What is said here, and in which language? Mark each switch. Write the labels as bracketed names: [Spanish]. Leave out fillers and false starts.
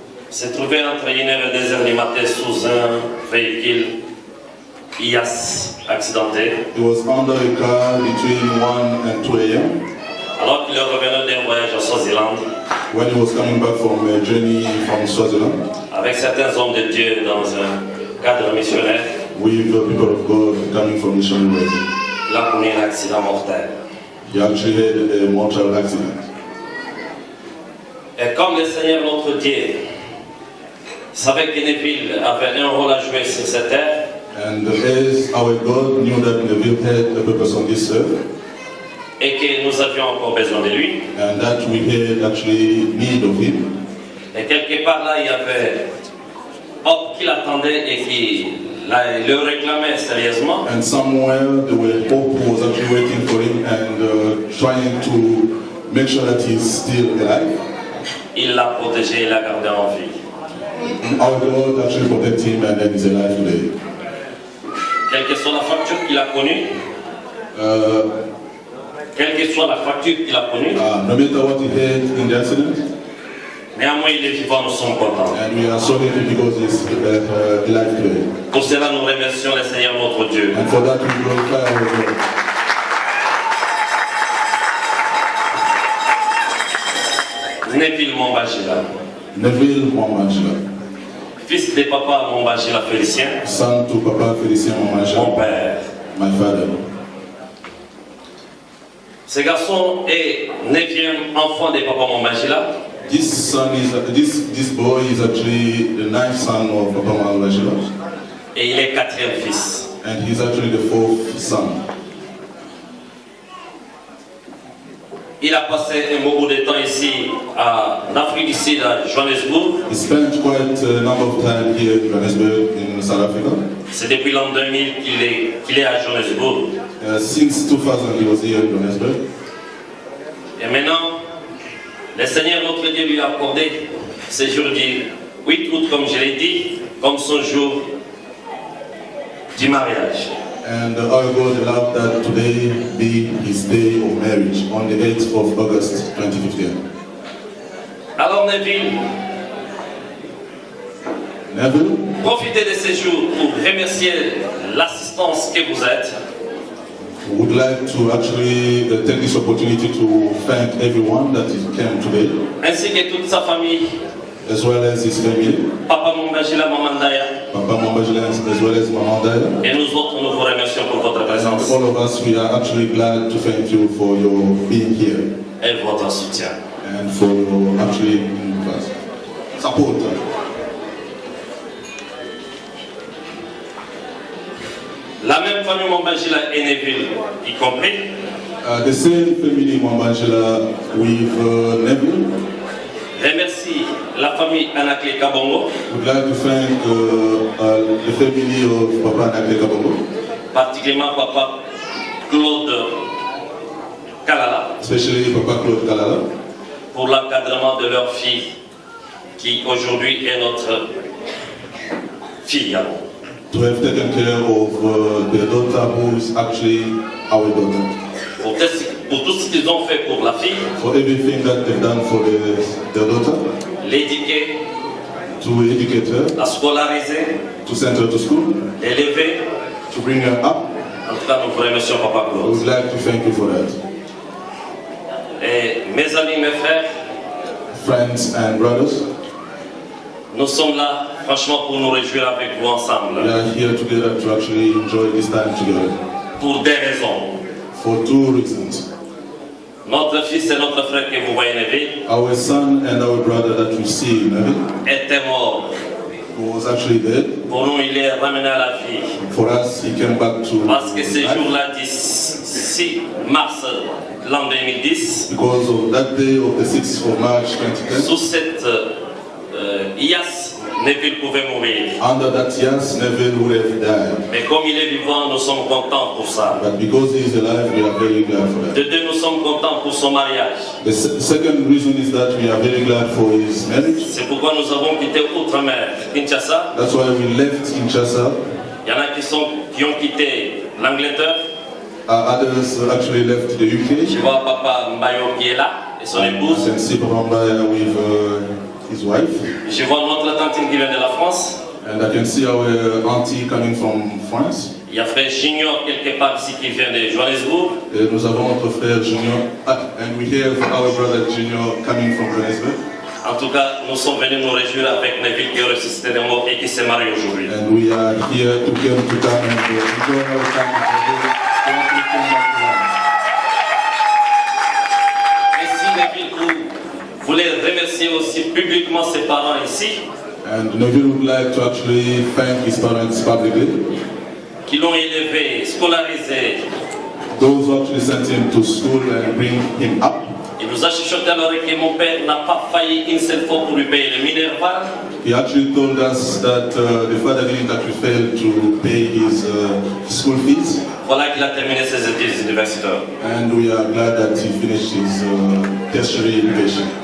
[French] s'est trouvé entre 1h et 2h du matin sous un véhicule IAS accidenté, [English] he was under a car between 1 and 2 a.m. [French] alors qu'il revenait d'un voyage à Swaziland [English] when he was coming back from a journey from Swaziland [French] avec certains hommes de Dieu dans un cadre missionnaire. [English] with the people of God coming from missionary work. [French] Il a connu un accident mortel. [English] He actually had a mortal accident. [French] Et comme le Seigneur notre Dieu savait que Neville avait un rôle à jouer sur cette terre, [English] And as our God knew that Neville had a purpose on this earth, [French] et que nous avions encore besoin de lui, [English] and that we had actually need of him, [French] et quelque part là, il y avait Hope qui l'attendait et qui le réclamait sérieusement. [English] and somewhere there were Hope who was actually waiting for him and trying to make sure that he's still alive. [French] Il l'a protégé, il l'a gardé en vie. [English] Our God actually protected him and that he's alive today. [French] Quelle que soit la fracture qu'il a connue, Quelle que soit la fracture qu'il a connue, [English] no matter what he had in the accident, [French] néanmoins il est vivant, nous sommes contents. [English] and we are so happy because he's alive today. [French] Pour cela, nous remercions le Seigneur notre Dieu. [English] And for that we glorify our God. [French] Neville Mombagila, [English] Neville Momangela, [French] fils de papa Mombagila Félicien, [English] son to Papa Félicien [French] mon Momangela, père. [English] my father. [French] Ce garçon est 9e enfant de papa Mombagila. [English] This boy is actually the 9th son of Papa Momangela, [French] Et il est 4e fils. [English] and he's actually the 4th son. [French] Il a passé un beaucoup de temps ici en Afrique du Sud, à Johannesburg. [English] He spent quite a number of time here in Johannesburg, in South Africa. [French] C'est depuis l'an 2000 qu'il est à Johannesburg. [English] Since 2000 he was here in Johannesburg. [French] Et maintenant, le Seigneur notre Dieu lui a accordé ce jour du 8 août, comme je l'ai dit, comme son jour du mariage. [English] And our God allowed that today be his day of marriage on the 8th of August 2015. [French] Alors Neville, [English] Neville, [French] profitez de ce jour pour remercier l'assistance que vous êtes. [English] would like to actually take this opportunity to thank everyone that came today, [French] Ainsi que toute sa famille, [English] as well as his family, [French] Papa Mombagila Mamandaya. [English] Papa Momangela, as well as Mamandaya. [French] Et nous autres, nous vous remercions pour votre [English] And [French] présence [English] all of us, we are actually glad to thank you for your being here [French] et votre soutien. [English] and for your actually support. [French] La même famille Mombagila et Neville, y compris, [English] The same family Momangela with Neville. [French] remercie la famille Anakle Kabongo, [English] Would like to thank the family of Papa Anakle Kabongo, [French] particulièrement Papa Claude Kalala, [English] especially Papa Claude Kalala, [French] pour l'encadrement de leur fille, qui aujourd'hui est notre fille. [English] to have taken care of their daughter who is actually our daughter. [French] Pour tout ce qu'ils ont fait pour la fille, [English] For everything that they've done for their daughter, [French] l'éduquer, [English] to educate her, [French] la scolariser, [English] to send her to school, [French] l'élever. [English] to bring her up. [French] En tout cas, nous vous remercions, Papa [English] I [French] Claude. [English] would like to thank you for that. [French] Et mes amis, mes frères, [English] Friends and brothers, [French] nous sommes là, franchement, pour nous réjouir avec vous ensemble. [English] we are here together to actually enjoy this time together [French] Pour des raisons. [English] for two reasons. [French] Notre fils et notre frère que vous voyez, Neville, [English] Our son and our brother that you see, Neville, [French] était mort. [English] who was actually dead. [French] Pour nous, il est ramené à la vie. [English] For us, he came back to [French] Parce que ce [English] life [French] jour-là, du 6 mars l'an 2010, [English] because of that day of the 6th of March 2010. [French] sous cette IAS, Neville pouvait mourir. [English] Under that yes, Neville would have died. [French] Mais comme il est vivant, nous sommes contents pour ça. [English] But because he is alive, we are very glad for that. [French] De deux, nous sommes contents pour son mariage. [English] The second reason is that we are very glad for his marriage. [French] C'est pourquoi nous avons quitté Outre-mer, Kinshasa. [English] That's why we left Kinshasa. [French] Il y en a qui ont quitté l'Angleterre. [English] Others actually left the UK. [French] Je vois Papa Mbayo qui est là et son [English] You [French] épouse. [English] can see Papa Mbaya with his wife. [French] Je vois notre tantine qui vient de la France. [English] And I can see our auntie coming from France. [French] Il y a frère Junior quelque part ici qui vient de Johannesburg. Et nous avons notre frère Junior. [English] And we have our brother Junior coming from Johannesburg. [French] En tout cas, nous sommes venus nous réjouir avec Neville qui a ressuscité des morts et qui s'est marié aujourd'hui. [English] And we are here to come and enjoy our time together. [French] Ainsi, Neville voulait remercier aussi publiquement ses parents ici, [English] And Neville would like to actually thank his parents publicly. [French] qui l'ont élevé, scolarisé. [English] Those who actually sent him to school and bring him up. [French] Il nous a chuchoté à l'oreille que mon père n'a pas failli une seule fois pour lui payer le Minerval. [English] He actually told us that the father didn't actually fail to pay his school fees. [French] Voilà qu'il a terminé ses études universitaires. [English] And we are glad that he finished his tertiary education.